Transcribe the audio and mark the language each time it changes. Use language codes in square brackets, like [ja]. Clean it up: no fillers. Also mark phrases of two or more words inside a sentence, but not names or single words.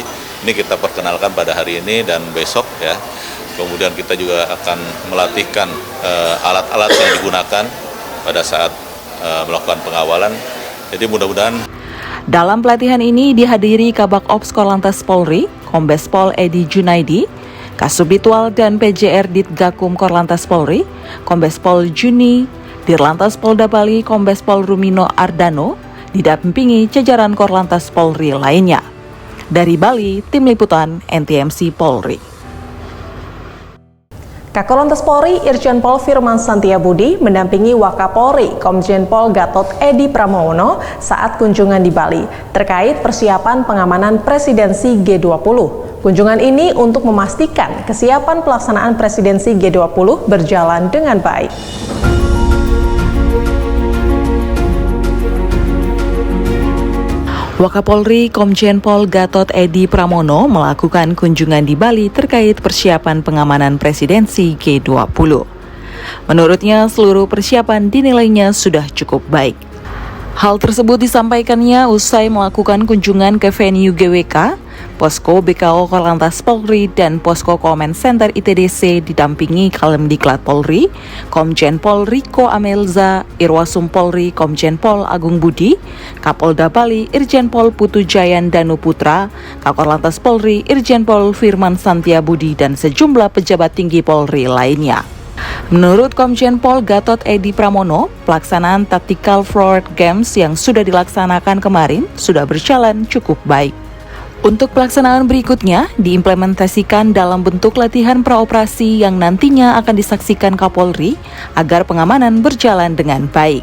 [id] Ini kita perkenalkan pada hari ini dan besok ya. Kemudian kita juga akan melatihkan alat-alat yang digunakan pada saat melakukan pengawalan. Jadi mudah-mudahan. Dalam pelatihan ini dihadiri Kabak Ops Korlantas Polri, Kombes Pol Edi Junaidi, Kasubditwal dan PJR Ditgakum Korlantas Polri, Kombes Pol Juni, Dirlantas Polda Bali Kombes Pol Rumino Ardano, didampingi jajaran Korlantas Polri lainnya. Dari Bali, Tim Liputan NTMC Polri. Kakorlantas Polri Irjen Pol Firman Santiabudi mendampingi Wakapolri Komjen Pol Gatot Edi Pramono saat kunjungan di Bali terkait persiapan pengamanan presidensi G20. Kunjungan ini untuk memastikan kesiapan pelaksanaan presidensi G20 berjalan dengan baik. Wakapolri Komjen Pol Gatot Edi Pramono melakukan kunjungan di Bali terkait persiapan pengamanan presidensi G20. Menurutnya, seluruh persiapan dinilainya sudah cukup baik. Hal tersebut disampaikannya usai melakukan kunjungan ke venue GWK, Posko BKO Korlantas Polri dan Posko Comment Center ITDC didampingi Kalemdiklat Polri, Komjen Pol Riko Amelza, Irwasum Polri Komjen Pol Agung Budi, Kapolda Bali Irjen Pol Putu Jayan Danu Putra, Kakor Polri Irjen Pol Firman Santia Budi dan sejumlah pejabat tinggi Polri lainnya. Menurut Komjen Pol Gatot Edi Pramono, pelaksanaan Tactical Forward Games yang sudah dilaksanakan kemarin sudah berjalan cukup baik. Untuk pelaksanaan berikutnya diimplementasikan dalam bentuk latihan praoperasi yang nantinya akan disaksikan Kapolri agar pengamanan berjalan dengan baik.